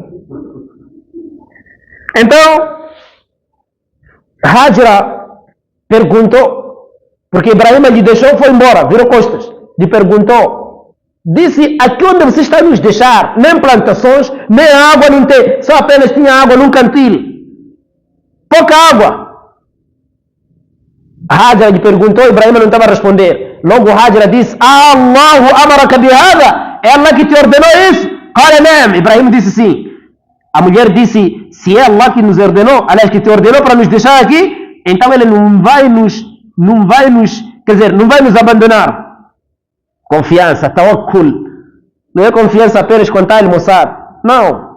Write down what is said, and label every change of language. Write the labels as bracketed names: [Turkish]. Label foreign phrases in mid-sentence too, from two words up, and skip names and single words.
[Portuguese] Então, Hajra perguntou, porque Ibrahim lhe deixou, foi embora, virou costas, lhe perguntou, disse, aqui onde você está a nos deixar, nem plantações, nem água não tem, só apenas tinha água num cantil. Pouca água. Hajra lhe perguntou, Ibrahim não estava a responder. Logo Hajra disse, [Arabic] الله أمرك بهذا, [Portuguese] é Allah que te ordenou isso? [Arabic] قال نعم. [Portuguese] Ibrahim disse sim. A mulher disse, se é Allah que nos ordenou, aliás, que te ordenou para nos deixar aqui, então ele não vai nos abandonar. Confiança, tawakkul. Não é confiança apenas quando está a almoçar. Não.